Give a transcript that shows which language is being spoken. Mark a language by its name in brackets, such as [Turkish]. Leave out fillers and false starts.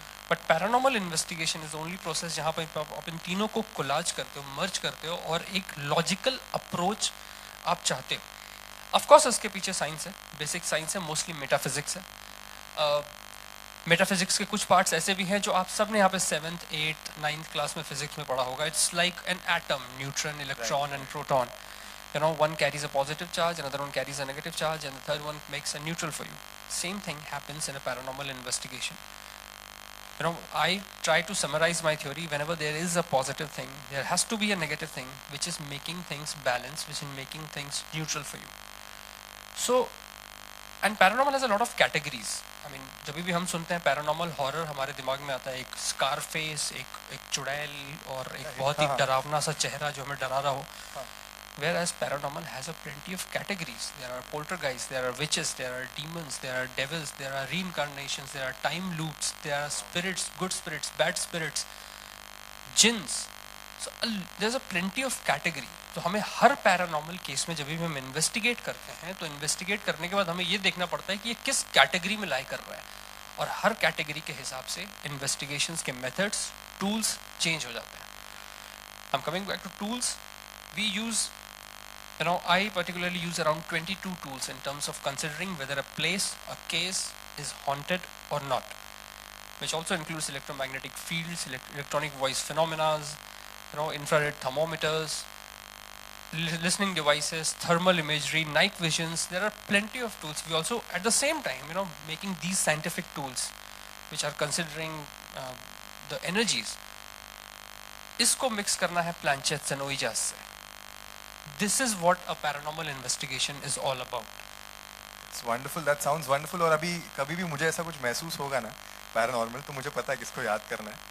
[Hindi] But paranormal investigation [English] is only process [Hindi] जहाँ पर आप इन तीनों को कोलाज करते हो, मर्ज करते हो और एक लॉजिकल अप्रोच आप चाहते हो. ऑफकोर्स उसके पीछे साइंस है, बेसिक साइंस है, मोस्टली मेटाफिजिक्स है. मेटाफिजिक्स के कुछ पार्ट्स ऐसे भी हैं जो आप सब ने यहाँ पे 7th, 8th, 9th क्लास में फिजिक्स में पढ़ा होगा. [English] It's like an atom, neutron, electron and proton. You know, one carries a positive charge, another one carries a negative charge, and the third one makes a neutral for you. Same thing happens in a paranormal investigation. You know, I try to summarize my theory. Whenever there is a positive thing, there has to be a negative thing which is making things balanced, which is making things neutral for you. So, and paranormal has a lot of categories. I mean, [Hindi] जब भी हम सुनते हैं paranormal horror, हमारे दिमाग में आता है एक Scarface, एक चुड़ैल और एक बहुत ही डरावना सा चेहरा जो हमें डरा रहा हो. [English] Whereas paranormal has a plenty of categories. There are poltergeists, there are witches, there are demons, there are devils, there are reincarnations, there are time loops, there are spirits, good spirits, bad spirits, jinns. So there's a plenty of category. [Hindi] तो हमें हर paranormal case में जब भी हम investigate करते हैं तो investigate करने के बाद हमें ये देखना पड़ता है कि ये किस कैटेगरी में लाई कर रहा है, और हर कैटेगरी के हिसाब से इन्वेस्टिगेशंस के मेथड्स, टूल्स चेंज हो जाते हैं. [English] I'm coming back to tools. We use, you know, I particularly use around 22 tools in terms of considering whether a place, a case is haunted or not, which also includes electromagnetic fields, electronic voice phenomena, you know, infrared thermometers, listening devices, thermal imagery, night visions. There are plenty of tools. We also, at the same time, you know, making these scientific tools, which are considering the energies. [Hindi] इसको mix करना है प्लानचेट्स and ओइजास से. [English] This is what a paranormal investigation is all about. It's wonderful. That sounds wonderful. [Hindi] और अभी कभी भी मुझे ऐसा कुछ महसूस होगा ना पैरानॉर्मल, तो मुझे पता है किसको याद करना है,